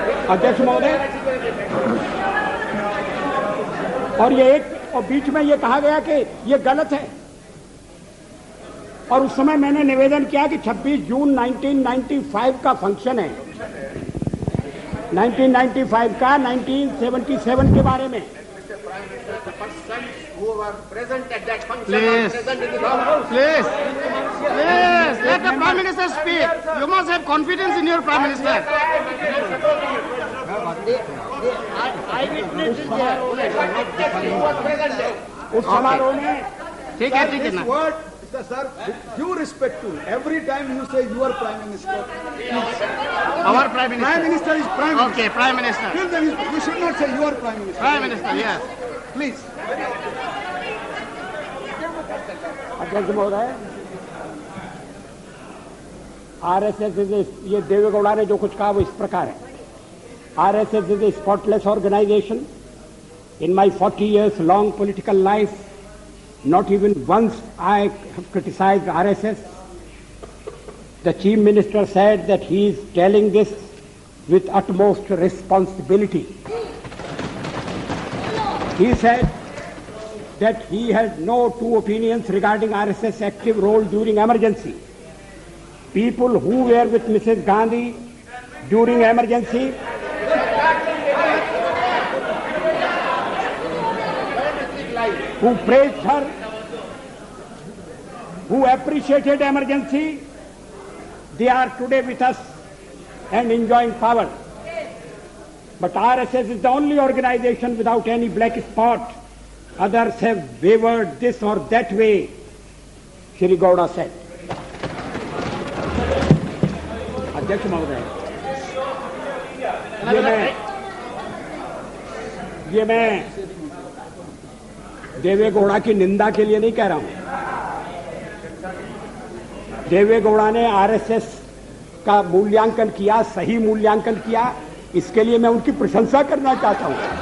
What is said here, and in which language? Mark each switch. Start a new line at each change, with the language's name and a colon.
Hindi: अध्यक्ष महोदय, और बीच में ये कहा गया कि ये गलत है, और उस समय मैंने निवेदन किया कि 26 जून 1995 का फंक्शन है, 1995 का 1977 के बारे में।
English: The person who who were present at that function Please. are present in the house. Please, let the Prime Minister speak. You must have confidence in your Prime Minister. Who was present there?
Hindi: उस समारोह में ठीक है
English: This
Hindi: ना.
English: word, sir, with due respect to every time you say your Prime Minister, Our Prime Minister. Prime Minister is Prime Minister. Okay, Prime Minister. Till then, you should not say your Prime Minister. Prime Minister, yes. Please.
Hindi: अध्यक्ष महोदय, RSS ये देवेगौड़ा ने जो कुछ कहा वो इस प्रकार है.
English: RSS is a spotless organisation. In my 40 years long political life, not even once I have criticized RSS. The Chief Minister said that he is telling this with utmost responsibility. He said that he had no two opinions regarding RSS active role during emergency. People who were with Mrs. Gandhi during emergency who praised her, who appreciated emergency, they are today with us and enjoying power. But RSS is the only organization without any black spot. Others have wavered this or that way, Shri Gowda said.
Hindi: अध्यक्ष महोदय, ये मैं देवेगौड़ा की निंदा के लिए नहीं कह रहा हूं. देवेगौड़ा ने आरएसएस का मूल्यांकन किया, सही मूल्यांकन किया, इसके लिए मैं उनकी प्रशंसा करना चाहता हूं.